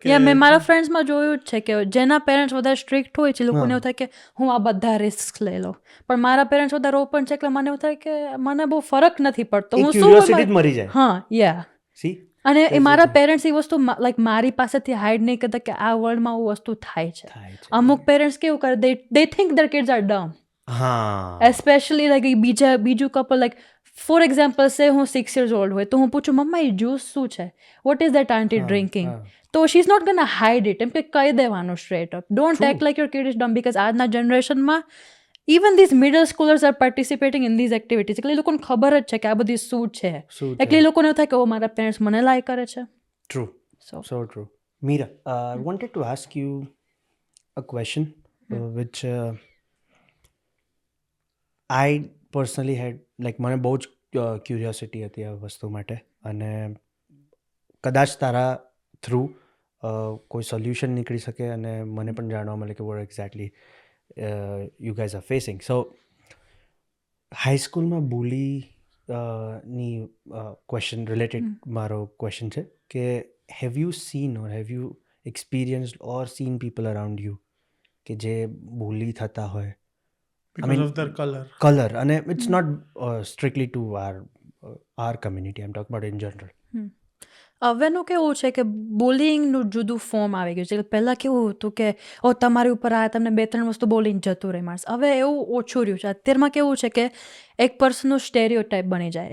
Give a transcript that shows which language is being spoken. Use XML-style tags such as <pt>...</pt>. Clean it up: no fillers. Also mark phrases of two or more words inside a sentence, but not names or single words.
<gu>મેં મારા ફ્રેન્ડ્સમાં જોયું જ છે કે જેના પેરેન્ટ્સ વધારે સ્ટ્રિક્ટ હોય છે, લોકોને એવું થાય કે હું આ બધા રિસ્ક લઈ લઉં, પણ મારા પેરેન્ટ્સ વધારે ઓપન છે એટલે મને એવું થાય કે મને બહુ ફરક નથી પડતો, હું ક્યુરિયોસિટી જ મરી જાય. હા, યા. સી અને એ મારા પેરેન્ટ્સ એ વસ્તુ લાઈક મારી પાસેથી હાઈડ નહીં કરતા કે આ વર્લ્ડમાં આવું વસ્તુ થાય છે. અમુક પેરેન્ટ્સ કેવું કરે</gu> <en>they think their kids are dumb. especially like બીજું કપલ like for example say હું 6 years old</en> <gu>હોય તો હું પૂછું મમ્મા એ જ્યુસ શું છે,</gu> <en>what is that aunty drinking, તો she is not gonna hide it,</en> <gu>એમ કે કહી દેવાનું</gu> <en>straight up. don't act like your kid is dumb, because</en> <gu>આજના જનરેશનમાં</gu> <en>even these middle schoolers are participating in these activities.</en> <gu>એટલે એ લોકોને ખબર જ છે કે આ બધી શું છે, એટલે એ લોકોને એવું થાય કે ઓ મારા પેરેન્ટ્સ મને લાઈક કરે છે.</gu> <en>True. So true. Meera, I wanted to ask you a question which I personally had, like</en> <gu>મને બહુ જ ક્યુરિયોસિટી હતી આ વસ્તુ માટે, અને કદાચ તારા થ્રુ કોઈ સોલ્યુશન નીકળી શકે અને મને પણ જાણવા મળે કે</gu> <en>what exactly you guys are facing.</en> <gu>સો હાઈસ્કૂલમાં ની</gu> <en>question related</en> <gu>મારો ક્વેશ્ચન છે કે</gu> <en>have you seen or have you experienced or seen people around you</en> <gu>કે જે બુલી થતા હોય</gu> <en>because of their color. કલર, અને it's not strictly to our community, I am talk about in general.</en> <gu>હવેનું કેવું છે કે બોલિંગનું જુદું ફોર્મ આવી ગયું છે. પહેલાં કેવું હતું કે ઓ તમારી ઉપર આ તમને 2-3 વસ્તુ બોલીને જતું રહે માણસ. હવે એવું ઓછું રહ્યું છે. અત્યારમાં કેવું છે કે એક પર્સનનું સ્ટેરિયોટાઈપ બની જાય.</gu>